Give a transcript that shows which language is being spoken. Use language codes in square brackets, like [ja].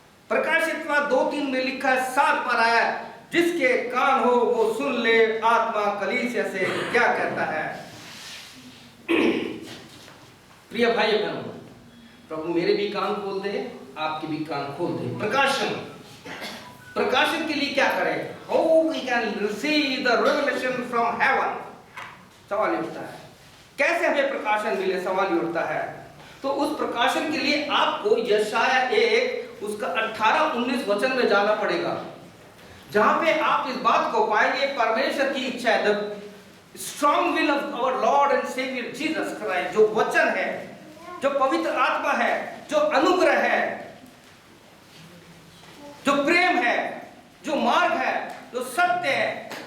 [hi] प्रकाशित 2:3 में लिखा है, 7 पर आया, जिसके कान हो वो सुन ले आत्मा कलीसिया से क्या कहता है। प्रिय भाई बहनों, प्रभु मेरे भी कान खोल दे, आपके भी कान खोल दे। प्रकाशन के लिए क्या करें? [en] How we can receive the revelation from heaven? [hi] सवाल उठता है, कैसे हमें प्रकाशन मिले? सवाल उठता है। तो उस प्रकाशन के लिए आपको यशाया 1 उसका 18-19 वचन में जाना पड़ेगा, जहां पे आप इस बात को पाएंगे, परमेश्वर की इच्छा है, [en] the strong will of our Lord and Saviour Jesus Christ, [hi] जो वचन है, जो पवित्र आत्मा है, जो अनुग्रह है, जो प्रेम है, जो मार्ग है, जो सत्य है।